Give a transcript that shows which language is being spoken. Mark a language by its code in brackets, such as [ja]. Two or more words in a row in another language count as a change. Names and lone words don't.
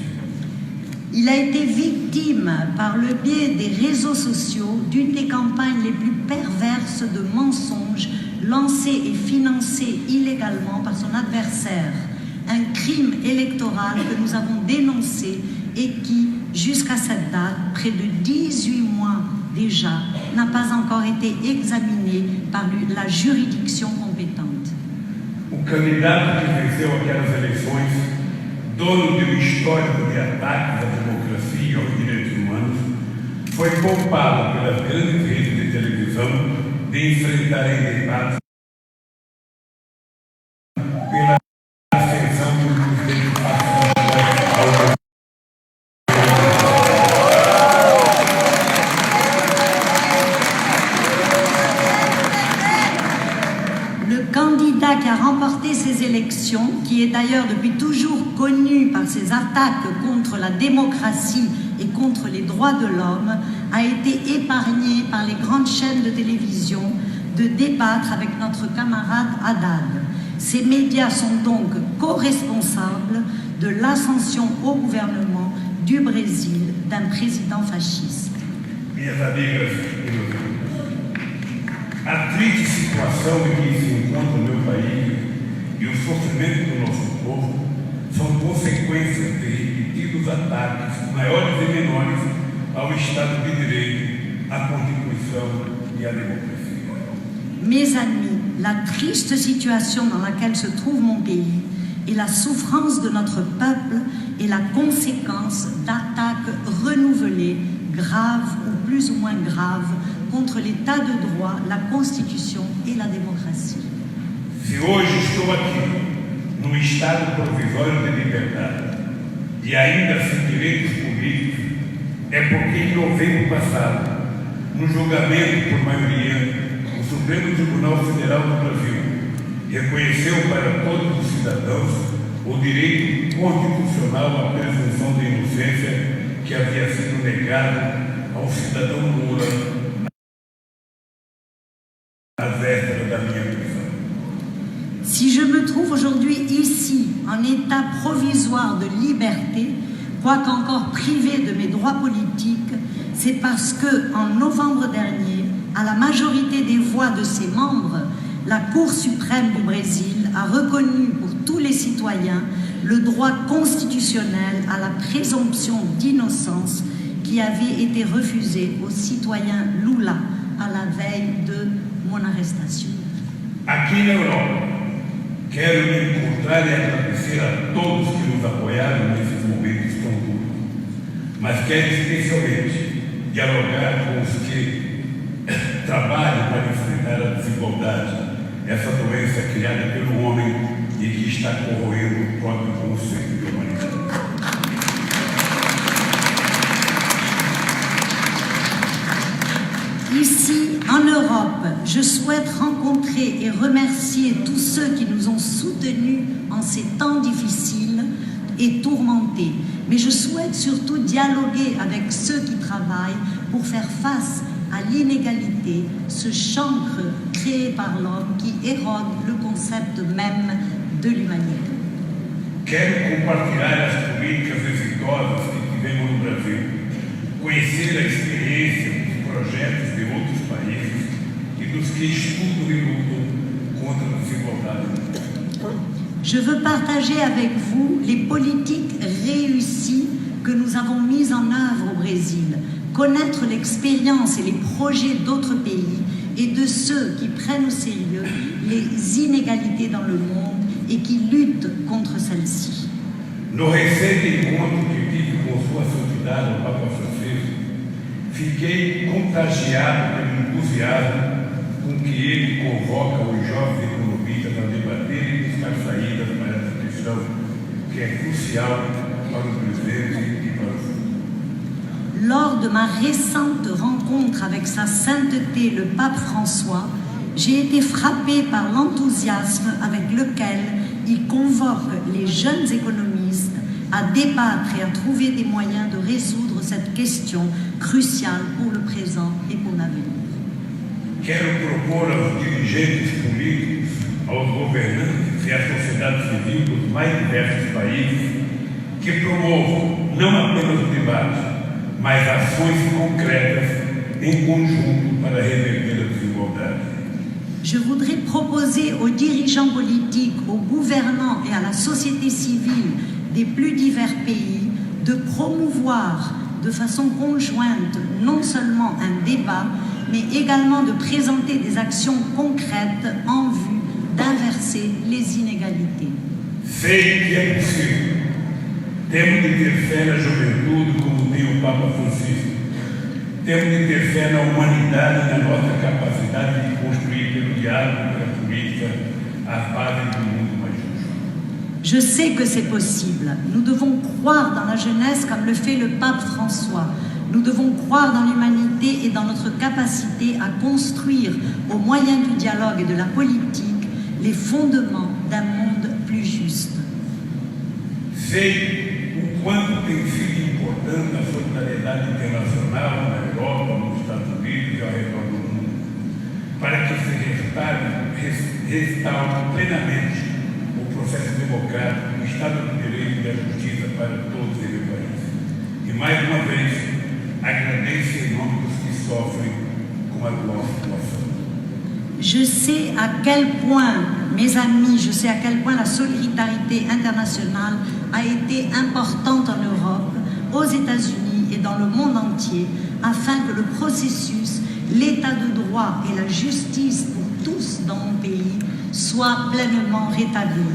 [fr] Il a été victime, par le biais des réseaux sociaux, d'une des campagnes les plus perverses de mensonges lancées et financées illégalement par son adversaire. Un crime électoral que nous avons dénoncé et qui, jusqu'à cette date, près de 18 mois déjà, n'a pas encore été examiné par la juridiction compétente. [pt] O candidato que venceu aquelas eleições, dono de um histórico de ataques à democracia e aos direitos humanos, foi poupado pelas grandes redes de televisão de enfrentar em debate pela ascensão do presidente passado. [fr] Le candidat qui a remporté ces élections, qui est d'ailleurs depuis toujours connu par ses attaques contre la démocratie et contre les droits de l'homme, a été épargné par les grandes chaînes de télévision de débattre avec notre camarade Haddad. Ces médias sont donc co-responsables de l'ascension au gouvernement du Brésil d'un président fasciste. [pt] Minhas amigas e meus amigos, a triste situação em que se encontra o meu país e o sofrimento do nosso povo são consequências de repetidos ataques, maiores e menores, ao Estado de Direito, à Constituição e à democracia. [fr] Mes amis, la triste situation dans laquelle se trouve mon pays et la souffrance de notre peuple est la conséquence d'attaques renouvelées, graves ou plus ou moins graves, contre l'état de droit, la Constitution et la démocratie. [pt] Se hoje estou aqui, num estado provisório de liberdade e ainda sem direitos políticos, é porque em novembro passado, no julgamento por maioria, o Supremo Tribunal Federal do Brasil reconheceu para todos os cidadãos o direito constitucional à presunção de inocência que havia sido negado ao cidadão Lula à véspera da minha prisão. [fr] Si je me trouve aujourd'hui ici, en état provisoire de liberté, quoique encore privé de mes droits politiques, c'est parce que, en novembre dernier, à la majorité des voix de ses membres, la Cour suprême du Brésil a reconnu pour tous les citoyens le droit constitutionnel à la présomption d'innocence qui avait été refusé au citoyen Lula à la veille de mon arrestation. [pt] Aqui na Europa, quero me encontrar e agradecer a todos que nos apoiaram nesses momentos tão duros, mas quero especialmente dialogar com os que trabalham para enfrentar a desigualdade, essa doença criada pelo homem e que está corroendo o próprio conceito de humanidade. [fr] Ici, en Europe, je souhaite rencontrer et remercier tous ceux qui nous ont soutenus en ces temps difficiles et tourmentés. Mais je souhaite surtout dialoguer avec ceux qui travaillent pour faire face à l'inégalité, ce chancre créé par l'homme qui érode le concept même de l'humanité. [pt] Quero compartilhar as políticas exitosas que tivemos no Brasil, conhecer a experiência dos projetos de outros países e dos que estudam e lutam contra a desigualdade. [fr] Je veux partager avec vous les politiques réussies que nous avons mises en œuvre au Brésil, connaître l'expérience et les projets d'autres pays et de ceux qui prennent au sérieux les inégalités dans le monde et qui luttent contre celles-ci. [pt] No recente encontro que tive com Sua Santidade, o Papa Francisco, fiquei contagiado pelo entusiasmo com que ele convoca os jovens economistas a debater e buscar saídas questão que é crucial para o presente e para o futuro. [fr] Lors de ma récente rencontre avec Sa Sainteté le Pape François, j'ai été frappée par l'enthousiasme avec lequel il convoque les jeunes économistes à débattre et à trouver des moyens de résoudre cette question cruciale pour le présent et pour l'avenir. [pt] Quero propor aos dirigentes políticos, aos governantes e à sociedade civil dos mais diversos países que promovam não apenas o debate, mas ações concretas em conjunto para reverter a desigualdade. [fr] Je voudrais proposer aux dirigeants politiques, aux gouvernants et à la société civile des plus divers pays de promouvoir de façon conjointe non seulement un débat, mais également de présenter des actions concrètes en vue d'inverser les inégalités. [pt] Sei que é possível. Temos de ter fé na juventude, como tem o Papa Francisco. Temos de ter fé na humanidade e na nossa capacidade de construir pelo diálogo, pela política, as bases do mundo mais justo. [fr] Je sais que c'est possible. Nous devons croire dans la jeunesse comme le fait le pape François. Nous devons croire dans l'humanité et dans notre capacité à construire, au moyen du dialogue et de la politique, les fondements d'un monde plus juste. [pt] Sei o quanto tem sido importante a solidariedade internacional na Europa, nos Estados Unidos e ao redor do mundo, para que se restaure plenamente o processo democrático, o Estado de Direito e a justiça para todos e o país. E mais uma vez, agradeço em nome dos que sofrem com a atual situação. [fr] Je sais à quel point, mes amis, je sais à quel point la solidarité internationale a été importante en Europe, aux États-Unis et dans le monde entier, afin que le processus, l'état de droit et la justice pour tous dans mon pays soient pleinement rétablis.